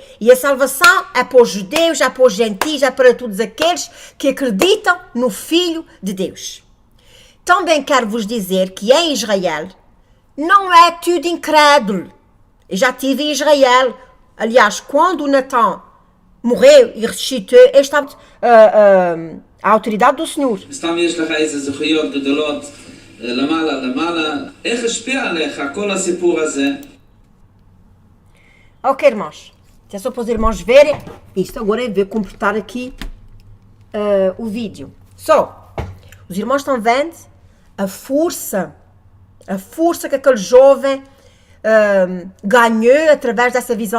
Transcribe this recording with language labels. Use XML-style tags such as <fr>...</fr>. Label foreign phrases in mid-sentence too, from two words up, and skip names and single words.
<pt>E a salvação é para os judeus, é para os gentios, é para todos aqueles que acreditam no Filho de Deus. Também quero vos dizer que em Israel não é tudo incrédulo. Eu já estive em Israel. Aliás, quando o Natã morreu e ressuscitou, ele estava a autoridade do Senhor.</pt> <he>סתם יש לך איזה זכויות גדולות למעלה. איך השפיע עליך כל הסיפור הזה?</he> <pt>Ok, irmãos. É só para os irmãos verem isto. Agora eu vou completar aqui o vídeo. Os irmãos estão vendo a força que aquele jovem ganhou através dessa visão.</pt>